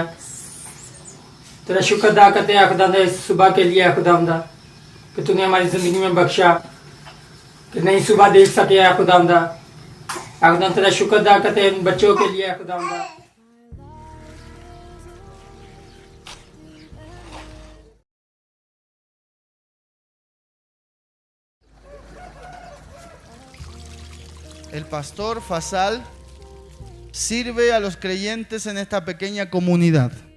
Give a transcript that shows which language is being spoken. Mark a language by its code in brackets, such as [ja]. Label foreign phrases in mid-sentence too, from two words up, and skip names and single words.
[ur] تیرا شکر ادا کرتے ہیں خداوند اس صبح کے لیے خداوند کہ تو نے ہماری زندگی میں بخشا کہ نئی صبح دیکھ سکے خداوند. خداوند تیرا شکر ادا کرتے ہیں ان بچوں کے لیے خداوند. [es] El pastor Fasal sirve a los creyentes en esta pequeña comunidad.